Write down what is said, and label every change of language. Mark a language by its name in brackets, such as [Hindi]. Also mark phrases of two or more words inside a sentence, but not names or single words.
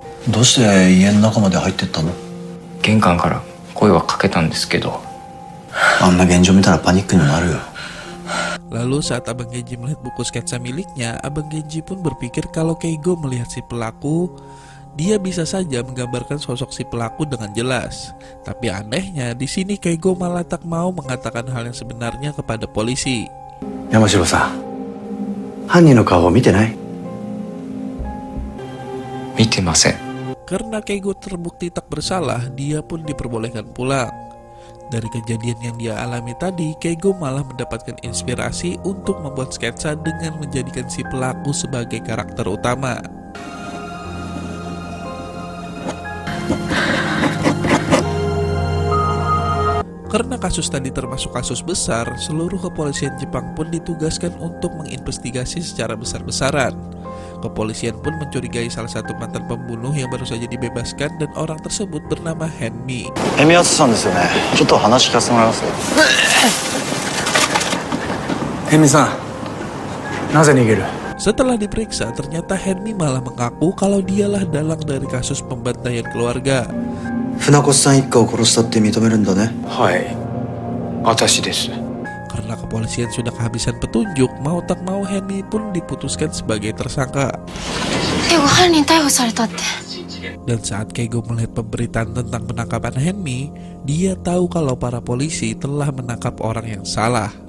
[Indonesian] Lalu saat Abang Genji melihat buku sketsa miliknya, Abang Genji pun berpikir kalau Keigo melihat si pelaku, dia bisa saja menggambarkan sosok si pelaku dengan jelas. Tapi anehnya, di sini Keigo malah tak mau mengatakan hal yang sebenarnya kepada polisi. [Japanese] Yamashiro-san, hannin no kao mite nai? Mitemasen. [Indonesian] Karena Keigo terbukti tak bersalah, dia pun diperbolehkan pulang. Dari kejadian yang dia alami tadi, Keigo malah mendapatkan inspirasi untuk membuat sketsa dengan menjadikan si pelaku sebagai karakter utama. Karena kasus tadi termasuk kasus besar, seluruh kepolisian Jepang pun ditugaskan untuk menginvestigasi secara besar-besaran. Kepolisian pun mencurigai salah satu mantan pembunuh yang baru saja dibebaskan dan orang tersebut bernama Henmi. [Japanese] ヘミアツさんですよね。ちょっと話聞かせてもらいます。ヘミさん、なぜ逃げる？ [Indonesian] Setelah diperiksa, ternyata Henmi malah mengaku kalau dialah dalang dari kasus pembantaian keluarga. [Japanese] 船越さん一家を殺したって認めるんだね。はい、私です。 [Indonesian] Karena kepolisian sudah kehabisan petunjuk, mau tak mau Henmi pun diputuskan sebagai tersangka. Dan saat Keigo melihat pemberitaan tentang penangkapan Henmi, dia tahu kalau para polisi telah menangkap orang yang salah.